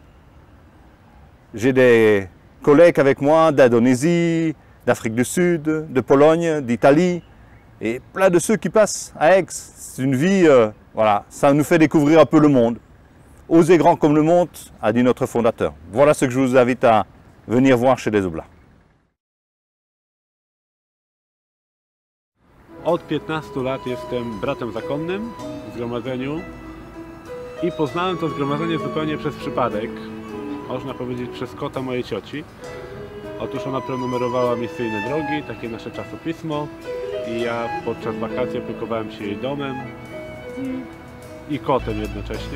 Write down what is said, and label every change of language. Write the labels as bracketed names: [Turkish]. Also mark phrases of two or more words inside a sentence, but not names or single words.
[French] J'ai des collègues avec moi d'Indonésie, d'Afrique du Sud, de Pologne, d'Italie, et plein de ceux qui passent à Aix. C'est une vie, voilà, ça nous fait découvrir un peu le monde. Osez grand comme le monde, a dit notre fondateur. Voilà ce que je vous invite à venir voir chez les Oblats. [Polish] Od 15 lat jestem bratem zakonnym w zgromadzeniu i poznałem to zgromadzenie zupełnie przez przypadek, można powiedzieć przez kota mojej cioci. Otóż ona prenumerowała Misyjne Drogi, takie nasze czasopismo, i ja podczas wakacji opiekowałem się jej domem i kotem jednocześnie.